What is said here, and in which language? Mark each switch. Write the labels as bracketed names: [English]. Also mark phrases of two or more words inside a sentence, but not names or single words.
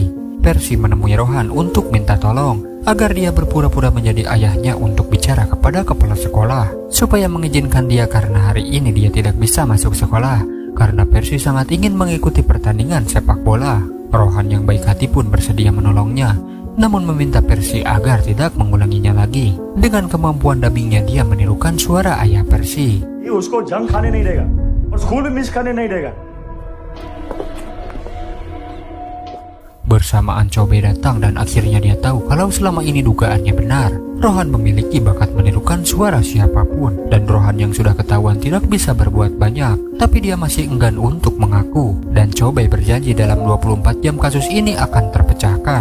[Indonesian] Percy menemui Rohan untuk minta tolong agar dia berpura-pura menjadi ayahnya untuk bicara kepada kepala sekolah supaya mengizinkan dia karena hari ini dia tidak bisa masuk sekolah karena Percy sangat ingin mengikuti pertandingan sepak bola. Rohan yang baik hati pun bersedia menolongnya, namun meminta Percy agar tidak mengulanginya lagi. Dengan kemampuan dubbingnya, dia menirukan suara ayah Percy. [Hindi] ये उसको जंग खाने नहीं देगा और स्कूल में मिस करने नहीं देगा. [Indonesian] Bersamaan Chobei datang dan akhirnya dia tahu kalau selama ini dugaannya benar. Rohan memiliki bakat menirukan suara siapapun dan Rohan yang sudah ketahuan tidak bisa berbuat banyak, tapi dia masih enggan untuk mengaku dan Chobei berjanji dalam 24 jam kasus ini akan terpecahkan.